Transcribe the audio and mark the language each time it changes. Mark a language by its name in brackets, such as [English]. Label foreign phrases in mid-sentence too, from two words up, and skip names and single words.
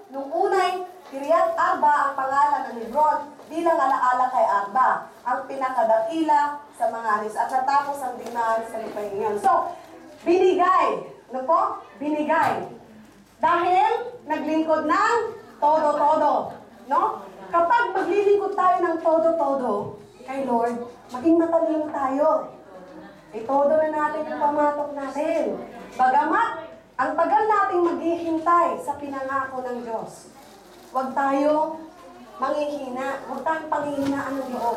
[Filipino] Nung unay, Kiriat Arba ang pangalan ng Hebron bilang alaala kay Arba, ang pinakadakila sa mga anis. At natapos ang digmaan sa lupain ngayon. So, binigay. Ano po? Binigay. Dahil naglingkod ng todo-todo. No? Kapag maglilingkod tayo ng todo-todo kay Lord, maging matalino tayo. Todo na natin yung pamatok natin. Bagamat, ang tagal nating maghihintay sa pinangako ng Diyos. Huwag tayong manghihina. Huwag tayong panghihinaan ng loob.